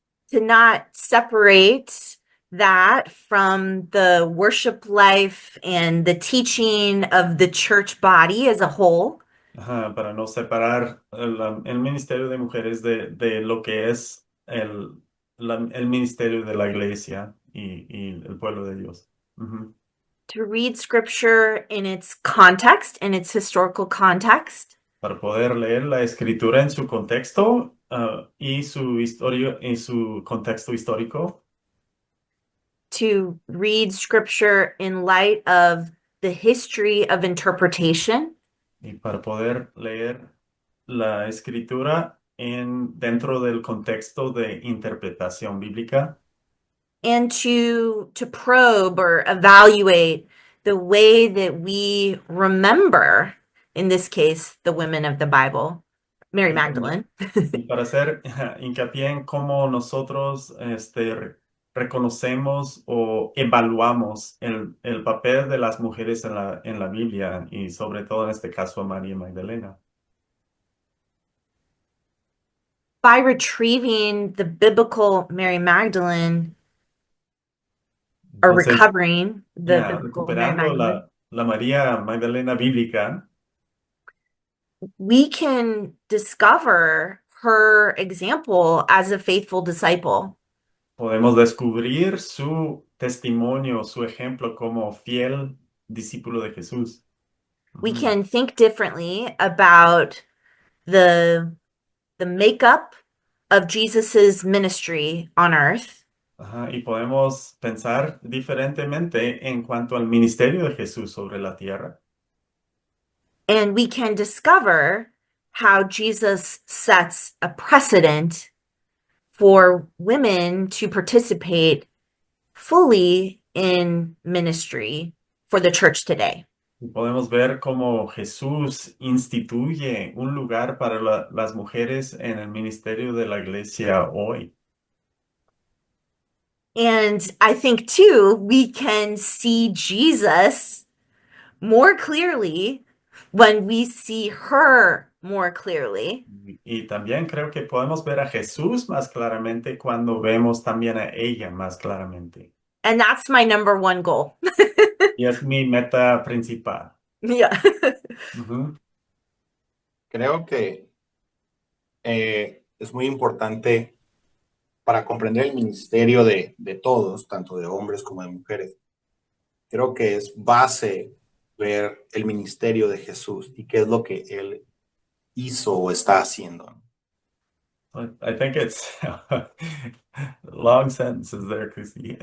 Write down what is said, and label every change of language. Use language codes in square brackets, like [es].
[en] To not separate that from the worship life and the teaching of the church body as a whole. [es] para no separar el ministerio de mujeres de lo que es el ministerio de la iglesia y el pueblo de Dios. Ujú. [en] To read scripture in its context, in its historical context. [es] Para poder leer la escritura en su contexto y su historia y su contexto histórico. [en] To read scripture in light of the history of interpretation. [es] Y para poder leer la escritura dentro del contexto de interpretación bíblica. [en] And to probe or evaluate the way that we remember, in this case, the women of the Bible, Mary Magdalene. [es] Y para hacer hincapié en cómo nosotros reconocemos o evaluamos el papel de las mujeres en la Biblia y sobre todo en este caso a María Magdalena. [en] By retrieving the biblical Mary Magdalene, or [es] Entonces, [en] recovering the biblical Mary [es] recuperando [en] Magdalene, [es] la María Magdalena bíblica, [en] we can discover her example as a faithful disciple. [es] podemos descubrir su testimonio, su ejemplo como fiel discípulo de Jesús. [en] We can think differently about the makeup of Jesus's ministry on earth. [es] Y podemos pensar diferentemente en cuanto al ministerio de Jesús sobre la tierra. [en] And we can discover how Jesus sets a precedent for women to participate fully in ministry for the church today. [es] Y podemos ver cómo Jesús instituye un lugar para las mujeres en el ministerio de la iglesia hoy. [en] And I think too, we can see Jesus more clearly when we see her more clearly. [es] Y también creo que podemos ver a Jesús más claramente cuando vemos también a ella más claramente. [en] And that's my number one goal. [es] Y es mi meta principal. Yeah. Ujú. Creo que es muy importante para comprender el ministerio de todos, tanto de hombres como de mujeres. Creo que es base ver el ministerio de Jesús y qué es lo que él hizo o está haciendo. [en] I think it's long sentences there, Chrissy.